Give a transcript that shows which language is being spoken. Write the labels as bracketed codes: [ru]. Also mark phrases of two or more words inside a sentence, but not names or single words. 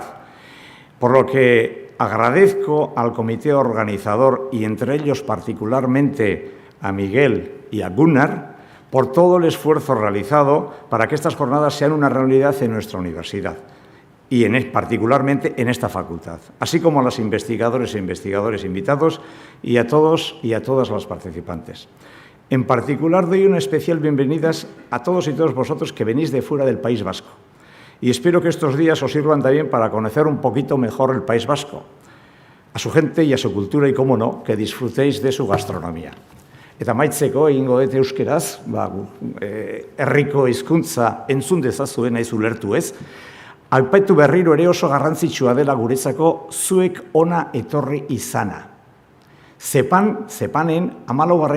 [es] Por lo que agradezco al comité organizador y entre ellos particularmente a Miguel y a Gunnar por todo el esfuerzo realizado para que estas jornadas sean una realidad en nuestra universidad y particularmente en esta facultad, así como a los investigadores e investigadores invitados y a todos y a todas las participantes. En particular doy una especial bienvenida a todos y todas vosotros que venís de fuera del País Vasco. Y espero que estos días os sirvan también para conocer un poquito mejor el País Vasco, a su gente y a su cultura y, cómo no, que disfrutéis de su gastronomía. [eu] Eta amaitzeko egingo dut euskeraz, herriko hizkuntza entzun dezazuen naiz ulertu ez, aipatu berriro ere oso garrantzitsua dela guretzako zuek ona etorri izana. CPANen 14.